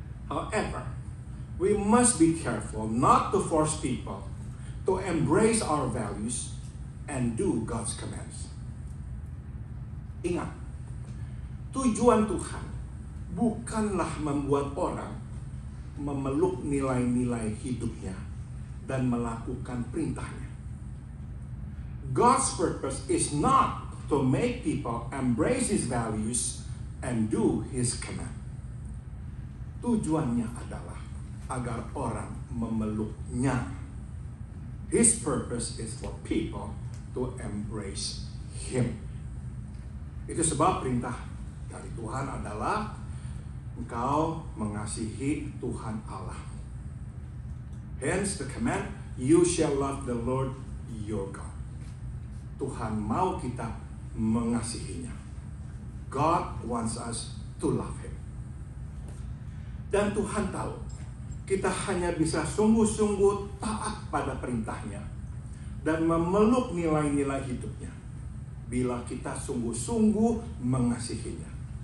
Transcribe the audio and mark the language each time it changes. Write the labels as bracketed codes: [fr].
[en] However, we must be careful not to force people to embrace our values and do God's commands. [id] Ingat, tujuan Tuhan bukanlah membuat orang memeluk nilai-nilai hidupnya dan melakukan perintahnya. [en] God's purpose is not to make people embrace His values and do His command. [id] Tujuannya adalah agar orang memeluknya. [en] His purpose is for people to embrace Him. [id] Itu sebab perintah dari Tuhan adalah engkau mengasihi Tuhan Allah. [en] Hence the command, you shall love the Lord your God. [id] Tuhan mau kita mengasihinya. [en] God wants us to love Him. [id] Dan Tuhan tahu kita hanya bisa sungguh-sungguh taat pada perintahnya dan memeluk nilai-nilai hidupnya bila kita sungguh-sungguh mengasihinya.